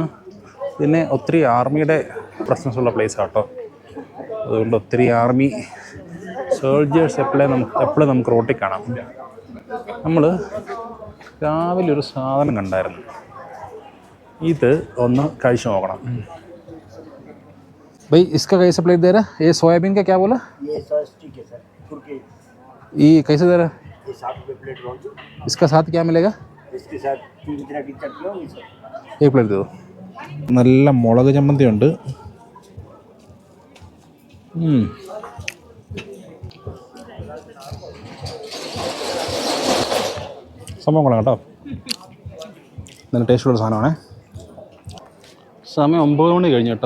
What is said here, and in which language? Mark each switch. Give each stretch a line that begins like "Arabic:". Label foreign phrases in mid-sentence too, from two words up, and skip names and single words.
Malayalam: പിന്നെ ഒത്തിരി ആർമിയുടെ പ്രസൻസ് ഉള്ള പ്ലേസ് ആട്ടോ. അതുകൊണ്ട് ഒത്തിരി
English: army soldiers
Malayalam: എപ്പോഴും നമുക്ക് റോട്ടിൽ കാണാം. നമ്മൾ രാവിലെ ഒരു സാധനം കണ്ടായിരുന്നു. ഇത് ഒന്ന് കഴിച്ചു നോക്കണം.
Hindi: भाई इसका कैसे प्लेट दे रहा है? ये सोयाबीन का क्या बोला? ये
English: sauce stick
Hindi: है सर, तुर्की। ये कैसे दे रहा है? ये 7 रुपये प्लेट रोल। इसका साथ क्या मिलेगा? इसके साथ 3 तरह की चटनी होगी सर। एक प्लेट दे दो.
Malayalam: നല്ല മുളക് ചമ്മന്തി ഉണ്ട്. സംഭവം കൊള്ളാം കേട്ടോ. നല്ല ടേസ്റ്റുള്ള സാധനമാണേ. സമയം 9 മണി കഴിഞ്ഞു കേട്ടോ.